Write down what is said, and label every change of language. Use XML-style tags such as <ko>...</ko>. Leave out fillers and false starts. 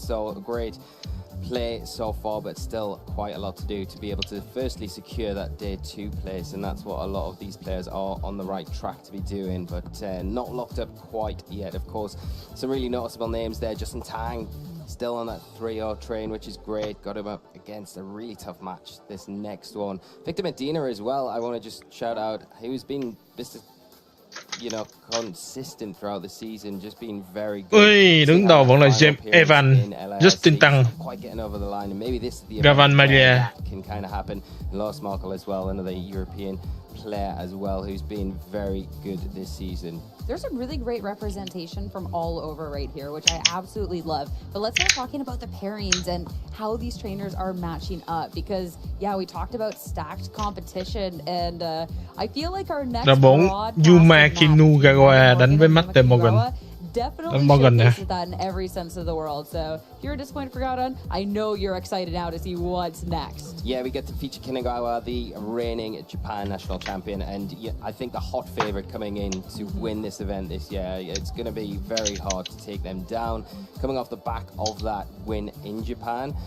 <en>So great play so far, but still quite a lot to do to be able to firstly secure that day 2 place, and that's what a lot of these players are on the right track to be doing, but not locked up quite yet. Of course, some really noticeable names there. Justin Tang Still on that 3-0 train, which is great. Got him up against a really tough match, this next one. Victor Medina as well, I want to just shout out. He's been, consistent throughout the season, just being very good.</en> <vi>Ui, đứng đầu vẫn là James Evans, Justin Tăng,</vi> <en>quite getting over the line, and maybe this is the Gavan Maria that can kind of happen. Lars Markel as well, another European player as well, who's been very good this season. There's some really great representation from all over right here, which I absolutely love. But let's start talking about the pairings and how these trainers are matching up. Because, yeah, we talked about stacked competition, and I feel like our next</en> <vi>Yuma Kinugawa đánh với Matt Morgan.</vi> <en>Definitely showcases that in every sense of the world. So if you're disappointed for Gaudon, I know you're excited now to see what's next. Yeah, we get to feature Kinugawa, the reigning Japan national champion, and I think the hot favorite coming in to win this event this year. It's going to be very hard to take them down, coming off the back of that win in Japan.</en>